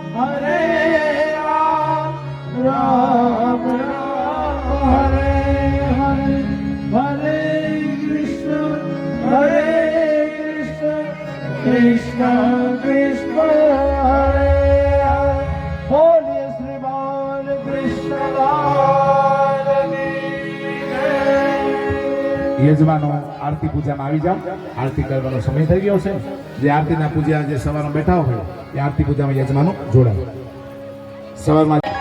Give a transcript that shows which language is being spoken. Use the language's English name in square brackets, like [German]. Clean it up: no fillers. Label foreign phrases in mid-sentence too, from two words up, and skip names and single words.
[Sanskrit] Ram Ram Hare Hare Hare Krishna Krishna Krishna Hare Hare Holy Sri Ram Krishna [Gujarati] યજમાનો આરતી પૂજામાં આવી જાઓ. આરતી કરવાનો સમય થઈ ગયો છે. જે આરતીના પૂજા જે સવારમાં બેઠા હોય એ આરતી પૂજામાં યજમાનો જોડાય. સવારમાં